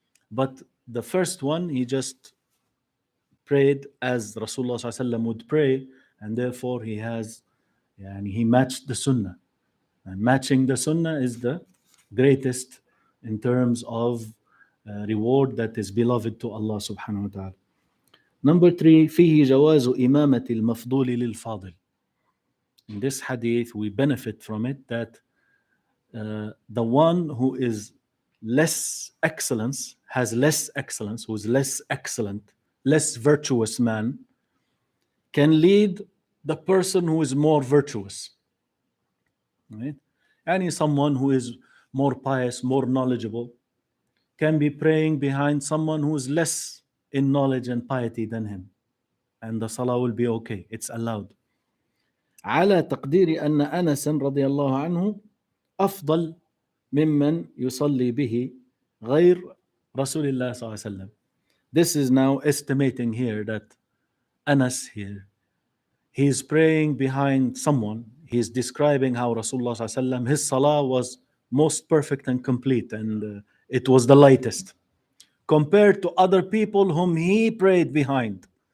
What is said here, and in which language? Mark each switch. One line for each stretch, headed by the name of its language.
English: But the first one, he just prayed as Rasulullah ﷺ would pray, and therefore he matched the sunnah. And matching the sunnah is the greatest in terms of reward that is beloved to Allah subhanahu wa ta'ala. Number 3,
Arabic: فيه جواز إمامة المفضول للفاضل.
English: In this hadith, we benefit from it that the one who is less excellence, has less excellence, who is less excellent, less virtuous man, can lead the person who is more virtuous. Right? And someone who is more pious, more knowledgeable, can be praying behind someone who is less in knowledge and piety than him. And the salah will be okay. It's allowed.
Arabic: على تقدير أن أنس رضي الله عنه أفضل ممن يصلي به غير رسول الله صلى الله عليه وسلم.
English: This is now estimating here that Anas here, he is praying behind someone. He is describing how Rasulullah
Arabic: صلى الله عليه وسلم,
English: his salah was most perfect and complete, and it was the lightest compared to other people whom he prayed behind.